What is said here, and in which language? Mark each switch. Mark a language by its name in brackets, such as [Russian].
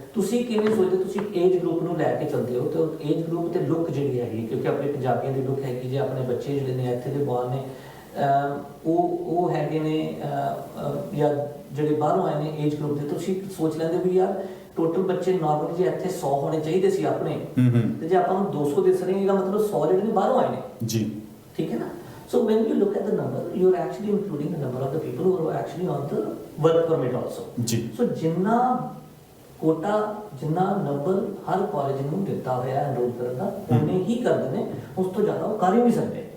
[Punjabi] ਤੁਸੀਂ ਕਿਵੇਂ ਸੋਚਦੇ, ਤੁਸੀਂ ਏਜ ਗਰੁੱਪ ਨੂੰ ਲੈ ਕੇ ਚੱਲਦੇ ਹੋ ਤੇ ਏਜ ਗਰੁੱਪ ਤੇ ਲੁੱਕ ਜਿਹੜੀ ਹੈਗੀ, ਕਿਉਂਕਿ ਆਪਣੇ ਪੰਜਾਬੀਆਂ ਦੀ ਲੁੱਕ ਹੈਗੀ, ਜੇ ਆਪਣੇ ਬੱਚੇ ਜਿਹੜੇ ਨੇ ਇੱਥੇ ਦੇ ਬਾਹਰ ਨੇ ਉਹ ਹੈਗੇ ਨੇ ਜਾਂ ਜਿਹੜੇ ਬਾਹਰੋਂ ਆਏ ਨੇ ਏਜ ਗਰੁੱਪ ਦੇ, ਤੁਸੀਂ ਸੋਚ ਲੈਂਦੇ ਵੀ ਯਾਰ ਟੋਟਲ ਬੱਚੇ ਨਾਰਮਲੀ ਜੇ ਇੱਥੇ 100 ਹੋਣੇ ਚਾਹੀਦੇ ਸੀ ਆਪਣੇ, ਤੇ ਜੇ ਆਪਾਂ ਨੂੰ 200 ਦਿਸ ਰਹੇ ਇਹਦਾ ਮਤਲਬ 100 ਜਿਹੜੇ ਨੇ ਬਾਹਰੋਂ ਆਏ ਨੇ ਜੀ, ਠੀਕ ਹੈ ਨਾ। [English] So when you look at the number, you are actually including the number of the people who are actually on the work permit also. [Punjabi] ਜੀ। So ਜਿੰਨਾ ਕੋਟਾ, ਜਿੰਨਾ ਨੰਬਰ ਹਰ ਕਾਲਜ ਨੂੰ ਦਿੱਤਾ ਹੋਇਆ ਐਨਰੋਲ ਕਰਨ ਦਾ, ਉਹਨੇ ਹੀ ਕਰਦੇ ਨੇ, ਉਸ ਤੋਂ ਜ਼ਿਆਦਾ ਉਹ ਕਰ ਹੀ ਨਹੀਂ ਸਕਦੇ